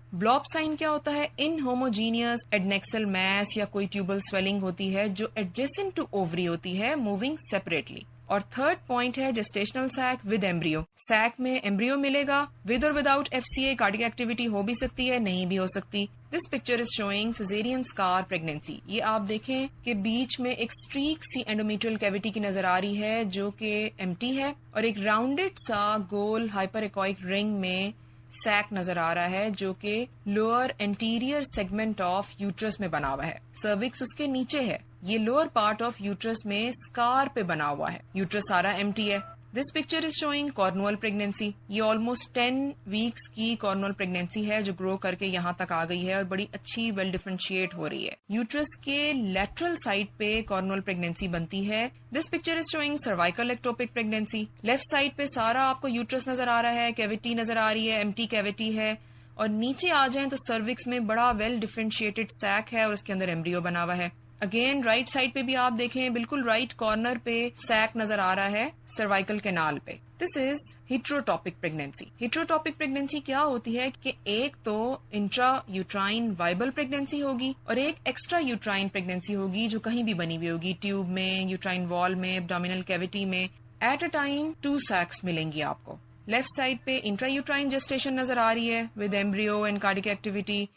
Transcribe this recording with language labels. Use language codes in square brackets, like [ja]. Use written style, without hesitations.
[ur] بلوب sign کیا ہوتا ہے؟ [en] inhomogeneous adnexal mass [ur] یا کوئی ٹیوبل سویلنگ ہوتی ہے جو [en] Adjacent to ovary ہوتی ہے, moving separately. [ur] اور تھرڈ پوائنٹ ہے [en] Gestational sac with embryo. [ur] سیک میں ایمبریو ملے گا, ود اور وداؤٹ ایف سی اے کارڈیک ایکٹیویٹی ہو بھی سکتی ہے, نہیں بھی ہو سکتی. [en] This picture is showing caesarean scar pregnancy. [ur] یہ آپ دیکھیں کہ بیچ میں ایک اسٹریک سی اینڈومیٹریل کیویٹی کی نظر آ رہی ہے جو کہ ایمٹی ہے, اور ایک راؤنڈیڈ سا گول ہائپر ایکوئک رنگ میں سیک نظر آ رہا ہے جو کہ [en] lower anterior segment of uterus [ur] میں بنا ہوا ہے. سروکس اس کے نیچے ہے. یہ [en] lower part of uterus [ur] میں اسکار پہ بنا ہوا ہے. یوٹرس سارا ایمٹی ہے. [en] This picture is showing cornual pregnancy. [ur] یہ آلموسٹ 10 ویکس کی کارنول پریگنینسی ہے جو گرو کر کے یہاں تک آ گئی ہے اور بڑی اچھی ویل ڈیفرینشیٹ ہو رہی ہے. یوٹرس کے لیٹرل سائڈ پہ کارنول پریگنینسی بنتی ہے. [en] This picture is showing cervical ectopic pregnancy. [ur] Left side پہ سارا آپ کو یوٹرس نظر آ رہا ہے, کیویٹی نظر آ رہی ہے, ایمٹی کیویٹی ہے, اور نیچے آ جائیں تو سروکس میں بڑا ویل ڈیفرینشیٹڈ سیک ہے اور اس کے اندر ایمبریو بنا ہوا ہے. اگین رائٹ سائڈ پہ بھی آپ دیکھیں, بالکل رائٹ کارنر پہ سیک نظر آ رہا ہے سروائکل کینال پہ. [en] This is heterotopic pregnancy. [ur] ہیٹروٹاپک پریگنینسی کیا ہوتی ہے کہ ایک تو [en] intrauterine viable pregnancy [ur] ہوگی اور ایک ایکسٹرا یوٹرائن پریگنینسی ہوگی جو کہیں بھی بنی ہوئی ہوگی, ٹیوب میں, یوٹرائن وال میں, ایبڈومینل کیویٹی میں. [en] at a time [ur] 2 سیکس ملیں گی آپ کو. لیفٹ سائڈ پہ انٹرا یوٹرائن جسٹیشن نظر آ رہی ہے [en] With embryo and cardiac activity.